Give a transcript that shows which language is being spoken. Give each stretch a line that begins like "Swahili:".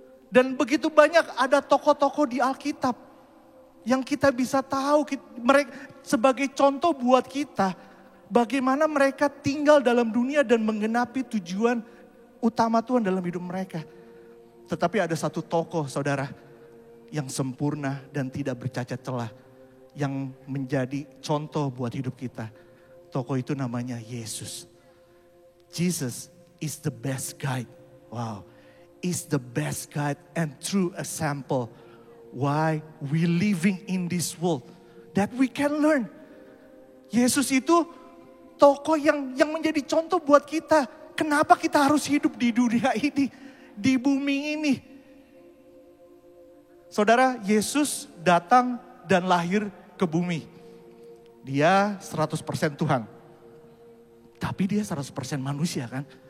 Indonesian: Dan begitu banyak ada tokoh-tokoh di Alkitab yang kita bisa tahu, mereka sebagai contoh buat kita, bagaimana mereka tinggal dalam dunia dan menggenapi tujuan utama Tuhan dalam hidup mereka. Tetapi ada satu tokoh, saudara, yang sempurna dan tidak bercacat celah, yang menjadi contoh buat hidup kita. Tokoh itu namanya Yesus.
English: Jesus is the best guide. Wow, is the best guide and true example why we living in this world that we can learn.
Indonesian: Yesus itu tokoh yang menjadi contoh buat kita. Kenapa kita harus hidup di dunia ini, di bumi ini? Saudara, Yesus datang dan lahir ke bumi. Dia 100% Tuhan. Tapi dia 100% manusia kan.